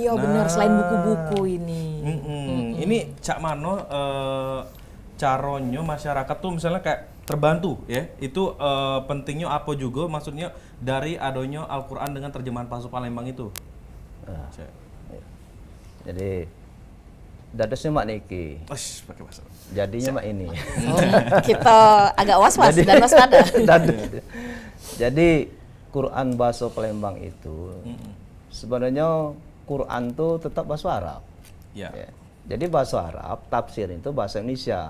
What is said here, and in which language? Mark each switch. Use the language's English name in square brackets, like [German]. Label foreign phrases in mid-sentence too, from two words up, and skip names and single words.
[Indonesian] Oh iya benar, selain buku-buku ini. Ini Cak Mano caronyo masyarakat tuh misalnya kayak terbantu ya, itu pentingnya apa juga maksudnya dari adonyo Al-Qur'an dengan terjemahan bahasa Palembang itu. Jadi dadasnya mak niki. Pakai bahasa. Jadinya mak ini. Kita agak was-was dan waspada. Jadi Quran bahasa Palembang itu sebenarnya Quran tuh tetap bahasa Arab. Ya. Jadi bahasa Arab, tafsir itu bahasa Indonesia.